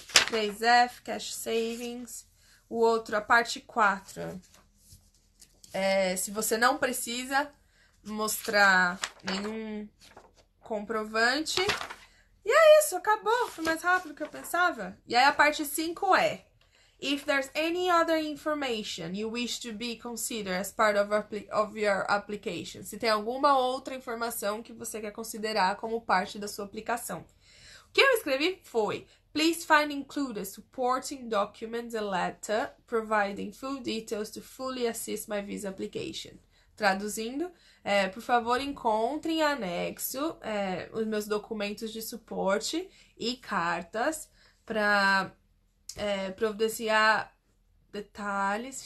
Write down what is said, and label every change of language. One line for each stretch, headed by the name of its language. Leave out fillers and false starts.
Portuguese: 3F,
English: cash savings.
Portuguese: O outro, a parte 4. Se você não precisa mostrar nenhum comprovante. E é isso, acabou. Foi mais rápido do que eu pensava. E aí a parte 5 é:
English: if there's any other information you wish to be considered as part of your application.
Portuguese: Se tem alguma outra informação que você quer considerar como parte da sua aplicação. O que eu escrevi foi:
English: please find included supporting documents and letter providing full details to fully assist my visa application.
Portuguese: Traduzindo, por favor, encontre em anexo os meus documentos de suporte e cartas para providenciar detalhes.